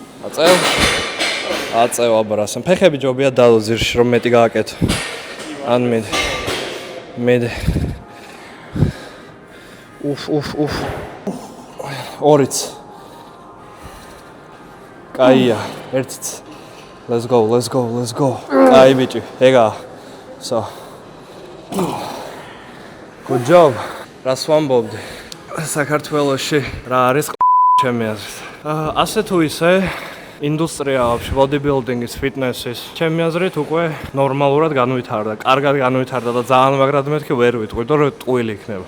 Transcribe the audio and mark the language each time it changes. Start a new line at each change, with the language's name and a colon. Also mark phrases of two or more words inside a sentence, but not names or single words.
Georgian: აწევ აბრასენ. ფეხები ჯობია დალო ძირში რომ მეტი გააკეთო. ან მე უფ. ორიც. კაია, ერთიც.
English: Let's go.
Georgian: Კაი ბიჭი, ეგა.
English: So. Good job.
Georgian: რას ვამბობდი? საქართველოში რა არის ჩემი აზრით. ასე თუ ისე ინდუსტრია აქვს bodybuilding-ის, fitness-ის. ჩემი აზრით უკვე ნორმალურად განვითარდა, კარგად განვითარდა და ძალიან მაგრად მეთქი ვერ ვიტყვი, რომ ტყუილი იქნება.